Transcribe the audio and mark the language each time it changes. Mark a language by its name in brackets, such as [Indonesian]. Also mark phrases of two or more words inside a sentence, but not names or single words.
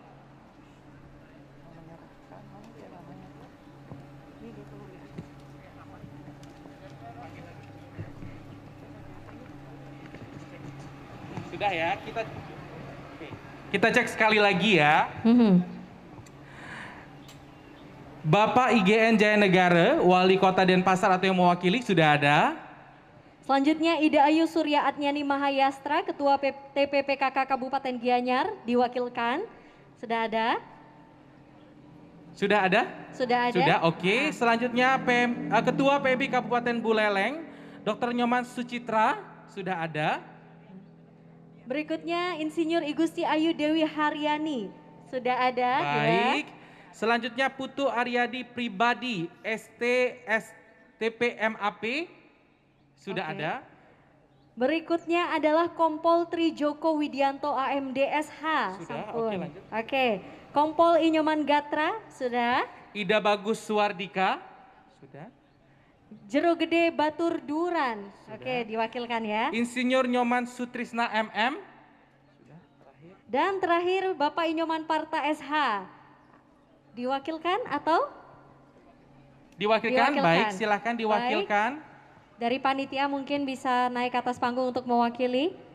[Indonesian] Sudah ya, kita cek sekali lagi ya. Bapak IGN Jaya Negara, Wali Kota Denpasar atau yang mewakili sudah ada. Selanjutnya Ida Ayu Surya Atnyani Mahayastra, Ketua TPPKK Kabupaten Gianyar, diwakilkan. Sudah ada? Sudah ada? Sudah ada? Sudah, oke. Selanjutnya Ketua PMI Kabupaten Buleleng, Dr. Nyoman Sucitra, sudah ada. Berikutnya Insinyur Igusti Ayu Dewi Haryani, sudah ada. Baik. Ya. Selanjutnya Putu Aryadi Pribadi, STPMAP, sudah Oke. ada. Berikutnya adalah Kompol Tri Joko Widianto AMDSH. Sudah, Sampun. oke, lanjut. Oke. Kompol Inyoman Gatra, sudah. Ida Bagus Suwardika, sudah. Jero Gede Batur Duran, Sudah. oke, diwakilkan ya. Insinyur Nyoman Sutrisna MM, Dan terakhir Bapak Inyoman Parta SH, diwakilkan atau? diwakilkan. Diwakilkan. Baik, silahkan diwakilkan. Dari panitia mungkin bisa naik ke atas panggung untuk mewakili.